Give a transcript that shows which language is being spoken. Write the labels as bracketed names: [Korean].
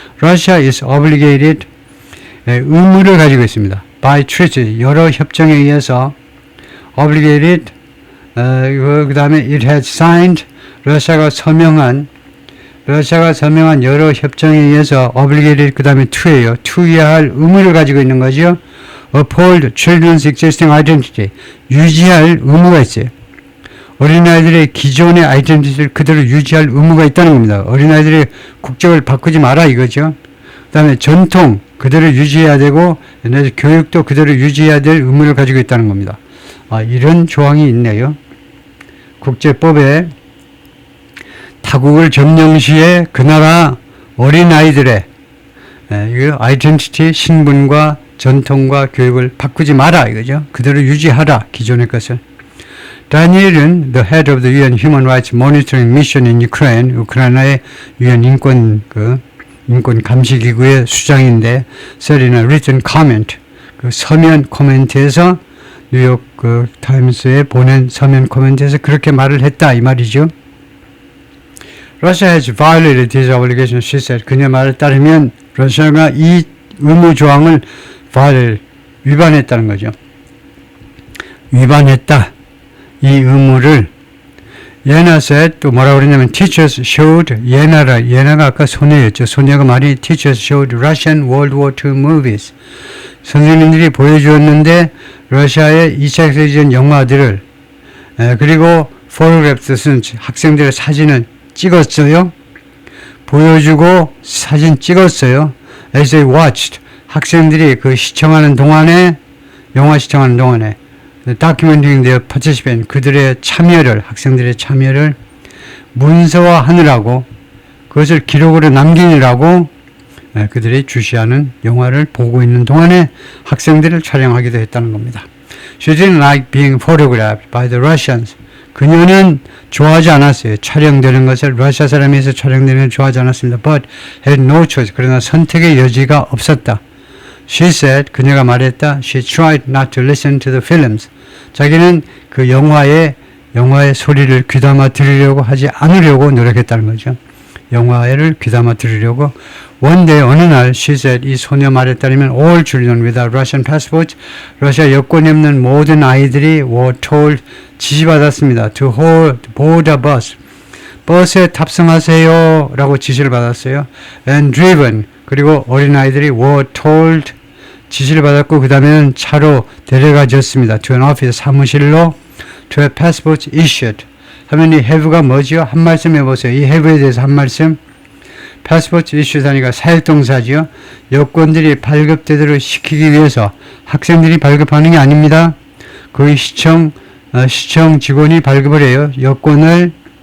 [English] Russia is obligated, [Korean] 의무를 가지고 있습니다. [English] By treaty, [Korean] 여러 협정에 의해서 obligated, 그 다음에 [English] it has signed, [Korean] 러시아가 서명한 여러 협정에 의해서 obligated 그 다음에 to예요. to해야 할 의무를 가지고 있는 거죠. [English] uphold children's existing identity. [Korean] 유지할 의무가 있어요. 어린아이들의 기존의 아이덴티티를 그대로 유지할 의무가 있다는 겁니다. 어린아이들의 국적을 바꾸지 마라 이거죠. 그 다음에 전통 그대로 유지해야 되고 교육도 그대로 유지해야 될 의무를 가지고 있다는 겁니다. 이런 조항이 있네요. 국제법에 타국을 점령 시에 그 나라 어린아이들의 아이덴티티, 신분과 전통과 교육을 바꾸지 마라 이거죠. 그대로 유지하라 기존의 것을. 다니엘은 [English] the head of the UN Human Rights Monitoring Mission in Ukraine, [Korean] 우크라이나의 UN 인권 감시 기구의 수장인데 [English] said in a written comment, [Korean] 그 서면 코멘트에서 뉴욕 타임스에 보낸 서면 코멘트에서 그렇게 말을 했다 이 말이죠. [English] Russia has violated these obligations, she said. [Korean] 그녀 말에 따르면 러시아가 이 의무 조항을 위반했다는 거죠. 위반했다. 이 의무를. 예나 said, 또 뭐라고 그랬냐면 [English] teachers showed, [Korean] 예나가 아까 소녀였죠. 소녀가 말이 [English] teachers showed Russian World War II movies. [Korean] 선생님들이 보여주었는데 러시아의 2차 세계전 영화들을 그리고 photographs는 학생들의 사진을 찍었어요. 보여주고 사진 찍었어요. [English] As they watched, [Korean] 학생들이 그 시청하는 동안에, 영화 시청하는 동안에 [English] documenting their participation, [Korean] 그들의 참여를, 학생들의 참여를 문서화하느라고, 그것을 기록으로 남기느라고 그들이 주시하는 영화를 보고 있는 동안에 학생들을 촬영하기도 했다는 겁니다. [English] She didn't like being photographed by the Russians. [Korean] 그녀는 좋아하지 않았어요. 촬영되는 것을, 러시아 사람에서 촬영되는 걸 좋아하지 않았습니다. [English] But had no choice. [Korean] 그러나 선택의 여지가 없었다. [English] She said, [Korean] 그녀가 말했다. [English] She tried not to listen to the films. [Korean] 자기는 그 영화의 소리를 귀담아 들으려고 하지 않으려고 노력했다는 거죠. 영화를 귀담아 들으려고. [English] One day, [Korean] 어느 날, [English] she said, [Korean] 이 소녀 말에 따르면 [English] all children without Russian passports, [Korean] 러시아 여권이 없는 모든 아이들이 [English] were told, [Korean] 지시받았습니다. [English] to board a bus. [Korean] 버스에 탑승하세요 라고 지시를 받았어요. [English] and driven, [Korean] 그리고 어린아이들이 [English] were told, [Korean] 지시를 받았고 그 다음에는 차로 데려가졌습니다. [English] to an office, [Korean] 사무실로 [English] to have passports issued. [Korean] 하면 이 have가 뭐지요? 한 말씀 해보세요. 이 have에 대해서 한 말씀. passport issued 하니까 사역동사지요. 여권들이 발급되도록 시키기 위해서 학생들이 발급하는 게 아닙니다. 거의 시청 직원이 발급을 해요. 여권을.